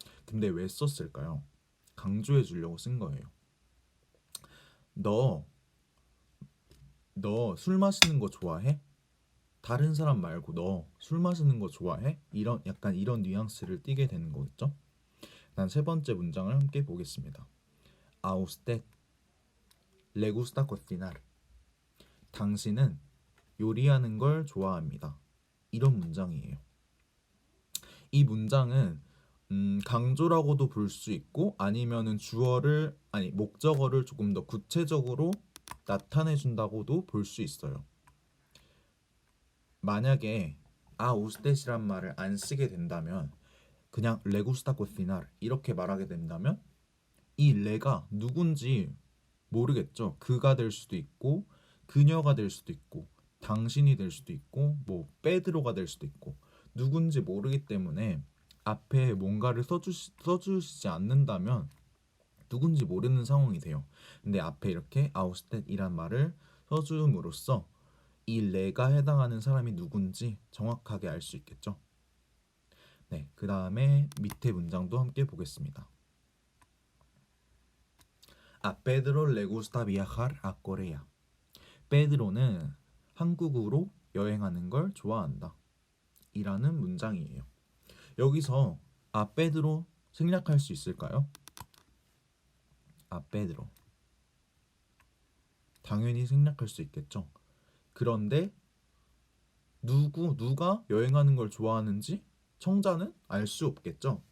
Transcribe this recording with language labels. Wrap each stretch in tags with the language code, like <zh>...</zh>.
<ko>근데 왜 썼을까요? 강조해 주려고 쓴 거예요. 너 술 마시는 거 좋아해? 다른 사람 말고 너 술 마시는 거 좋아해? 이런 약간 이런 뉘앙스를 띠게 되는 거겠죠? 난 세 번째 문장을 함께 보겠습니다.</ko> <es>A usted le gusta cocinar.</es> <ko>당신은 요리하는 걸 좋아합니다. 이런 문장이에요. 이 문장은 강조라고도 볼 수 있고 아니면은 목적어를 조금 더 구체적으로 나타내 준다고도 볼 수 있어요. 만약에 우스tet이란 말을 안 쓰게 된다면 그냥 레구스타 코시날 이렇게 말하게 된다면 이 레가 누군지 모르겠죠. 그가 될 수도 있고 그녀가 될 수도 있고 당신이 될 수도 있고 뭐 빼드로가 될 수도 있고 누군지 모르기 때문에 앞에 뭔가를 써주시지 않는다면 누군지 모르는 상황이 돼요. 근데 앞에 이렇게 아우스tet이란 말을 써줌으로써 이 레가 해당하는 사람이 누군지 정확하게 알 수 있겠죠. 네, 그 다음에 밑에 문장도 함께 보겠습니다.</ko> <es>A Pedro le gusta viajar a Corea.</es> <ko>페드로는 한국으로 여행하는 걸 좋아한다. 이라는 문장이에요. 여기서 페드로 생략할 수 있을까요? 페드로. 당연히 생략할 수 있겠죠. 그런데 누가 여행하는 걸 좋아하는지 청자는 알 수 없겠죠.</ko>